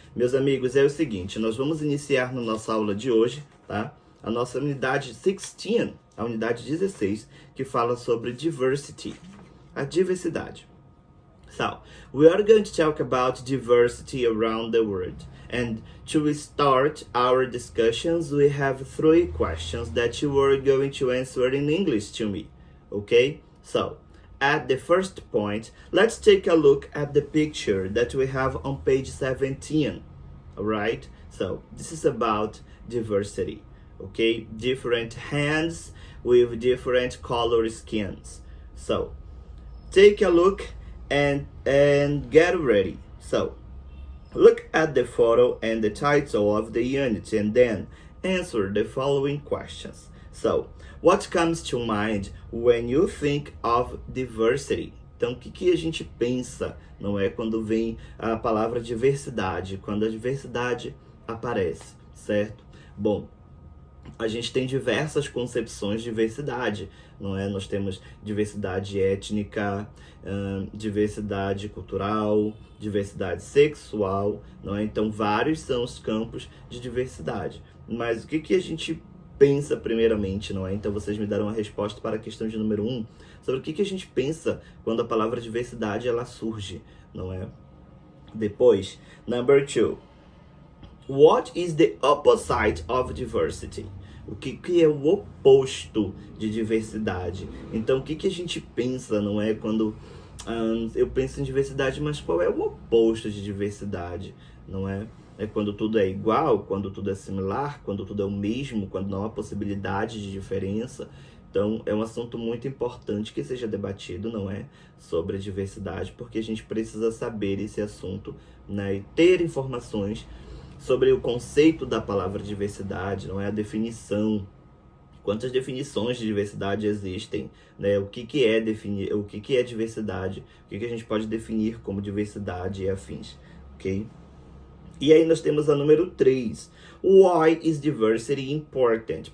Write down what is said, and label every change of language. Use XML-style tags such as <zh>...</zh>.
<pt>Meus amigos, é o seguinte, nós vamos iniciar na nossa aula de hoje, tá? A nossa unidade 16, a unidade 16, que fala sobre diversity, a diversidade.</pt> <en>So, we are going to talk about diversity around the world. And to start our discussions, we have 3 questions that you are going to answer in English to me, okay? So, at the first point, let's take a look at the picture that we have on page 17, alright? So, this is about diversity, okay? Different hands with different color skins. So, take a look and get ready. So, look at the photo and the title of the unit and then answer the following questions. So, what comes to mind when you think of diversity?</en> <pt>Então, o que a gente pensa, não é, quando vem a palavra diversidade, quando a diversidade aparece, certo? Bom, a gente tem diversas concepções de diversidade, não é? Nós temos diversidade étnica, diversidade cultural, diversidade sexual, não é? Então, vários são os campos de diversidade. Mas o que a gente pensa primeiramente, não é? Então, vocês me darão a resposta para a questão de número 1, sobre o que a gente pensa quando a palavra diversidade ela surge, não é? Depois,</pt> <en>number 2. What is the opposite of diversity?</en> <pt>O que é o oposto de diversidade? Então, o que a gente pensa, não é? Quando eu penso em diversidade, mas qual é o oposto de diversidade, não é? É quando tudo é igual, quando tudo é similar, quando tudo é o mesmo, quando não há possibilidade de diferença. Então, é um assunto muito importante que seja debatido, não é? Sobre a diversidade, porque a gente precisa saber esse assunto, né? E ter informações sobre o conceito da palavra diversidade, não é? A definição, quantas definições de diversidade existem, né? O que é definir, o que é diversidade, o que a gente pode definir como diversidade e afins, ok? E aí nós temos a número 3.</pt> <en>Why is diversity important?</en>